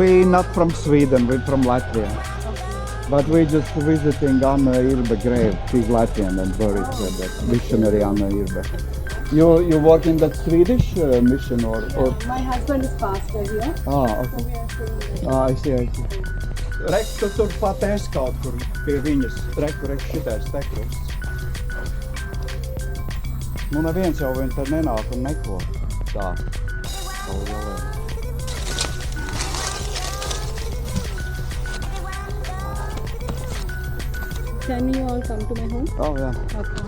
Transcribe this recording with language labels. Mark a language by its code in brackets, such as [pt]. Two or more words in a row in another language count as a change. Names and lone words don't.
[en] not from Sweden, we're from Latvia. But we're just visiting Anna Irbe grave. She's Latvian and buried here, that missionary Anna Irbe. You work in that Swedish mission or? My husband is pastor here. Ah, okay. I see. [lv] Rek, tu turpat es kaut kur pie viņas. Rek šitais tekrusts. Nu neviens jau vien te nenāk un neko. Tā. [en] Can you all come to my home? Oh yeah. Okay.